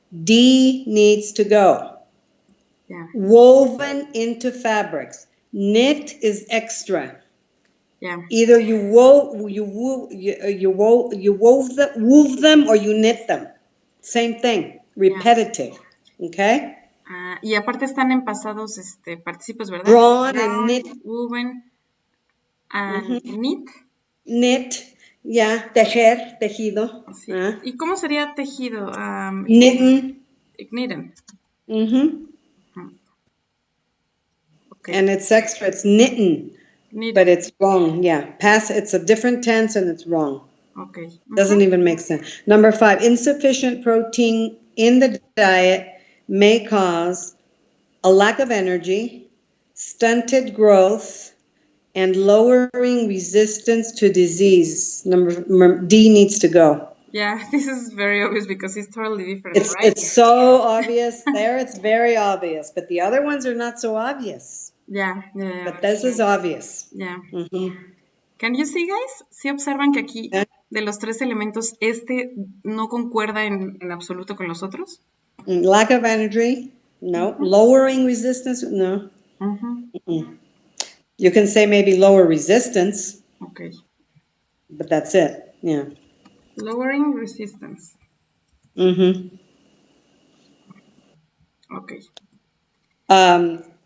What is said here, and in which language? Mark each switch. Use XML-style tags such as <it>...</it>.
<en>D needs to go. Yeah. Woven into fabrics. Knit is extra. Yeah. Either you wove them or you knit them. Same thing. Repetitive. Yeah. Okay?</en> <es>Y aparte están en pasados participos, ¿verdad?</es> <en>Drawn and knit. Woven and knit.</en> <es>Knit. Ya, tejer, tejido. Sí. ¿Y cómo sería tejido?</es> <en>Knitten. Knitten. Okay. And it's extra, it's knitten. But it's wrong, yeah. It's a different tense and it's wrong. Okay. Doesn't even make sense. Number 5, insufficient protein in the diet may cause a lack of energy, stunted growth, and lowering resistance to disease. Number D needs to go. Yeah, this is very obvious because it's totally different, right? It's so obvious there, it's very obvious, but the other ones are not so obvious. Yeah. But this is obvious. Yeah. Can you see, guys?</en> <es>¿Sí observan que aquí de los 3 elementos no concuerda en absoluto con los otros?</es> <en>Lack of energy, no. Lowering resistance, no. You can say maybe lower resistance. Okay. But that's it, yeah. Lowering resistance. Okay.</en>